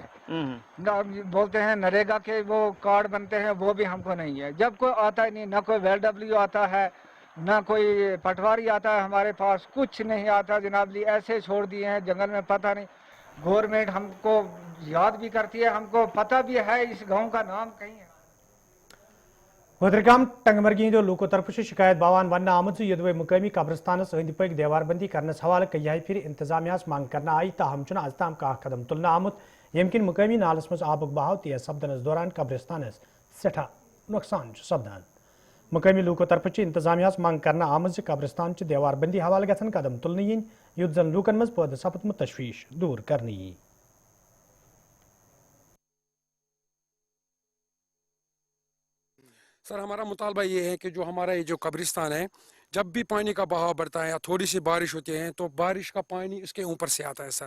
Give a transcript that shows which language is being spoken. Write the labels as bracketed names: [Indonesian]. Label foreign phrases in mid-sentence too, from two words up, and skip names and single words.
[Hindi] बोलते हैं नरेगा के वो कार्ड बनते हैं, वो भी हमको नहीं है। जब कोई आता ही नहीं, ना कोई वेलडब्ल्यू आता है, ना कोई पटवारी आता है, हमारे पास कुछ नहीं आता जनाब जी। ऐसे छोड़ दिए हैं जंगल में, पता नहीं। गवर्नमेंट हमको याद भी करती है, हमको पता भी है इस गाँव का नाम कहीं है। [Kashmiri] वदरगाम टंगमर्गी हिंदो लोको तरफ शिकायत बावान वन आमद यदवे मुकामी कब्रस्तान अंद पक देवारबंदी करनस हवाले कई फिर इंतजामिया मांग करना आई, ताहम अजताम कह कदम तुलना आमुत यम किन मुकामी नालस मज आबक बहाव तेज सपदनस दौरान कब्रस्तानस सठा नुकसान सपदान। मुकामी लूको तरफ इंतजामिया मांग करना आमद कब्रस्तान देवारबंदी हवाले गन कदम तुलने yin युत जन लूकन मज पद सपदमुत तशवीश दूर करने यी। [Hindi] सर हमारा मुतालबा ये है कि जो हमारा ये जो कब्रिस्तान है, जब भी पानी का बहाव बढ़ता है या थोड़ी सी बारिश होती है तो बारिश का पानी इसके ऊपर से आता है सर।